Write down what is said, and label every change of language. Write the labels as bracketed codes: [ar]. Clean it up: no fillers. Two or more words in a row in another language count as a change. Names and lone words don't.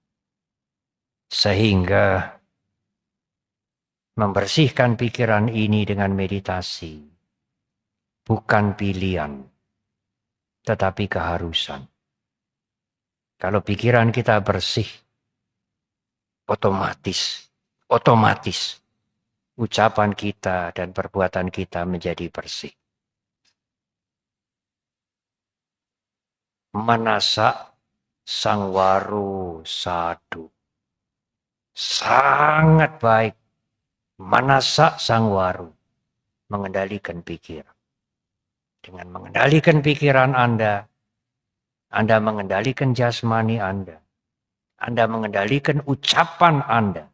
[id] Sehingga membersihkan pikiran ini dengan meditasi bukan pilihan, tetapi keharusan. Kalau pikiran kita bersih, otomatis ucapan kita dan perbuatan kita menjadi bersih. [pi] Manasa sangwaru sadu. [id] Sangat baik. [pi] Manasa sangwaru. [id] Mengendalikan pikiran. Dengan mengendalikan pikiran Anda mengendalikan jasmani Anda. Anda mengendalikan ucapan Anda.